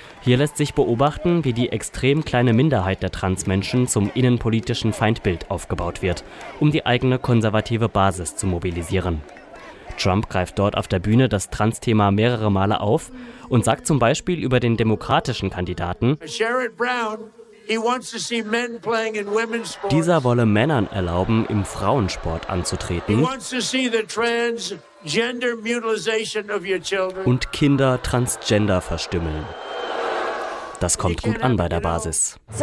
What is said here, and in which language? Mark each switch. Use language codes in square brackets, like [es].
[de] Hier lässt sich beobachten, wie die extrem kleine Minderheit der Transmenschen zum innenpolitischen Feindbild aufgebaut wird, um die eigene konservative Basis zu mobilisieren. Trump greift dort auf der Bühne das Trans-Thema mehrere Male auf und sagt zum Beispiel über den demokratischen Kandidaten, [en] Sherrod Brown, he wants to see men playing in women's sports. [de] Dieser wolle Männern erlauben, im Frauensport anzutreten und Kinder Transgender verstümmeln. Das kommt gut an bei der Basis.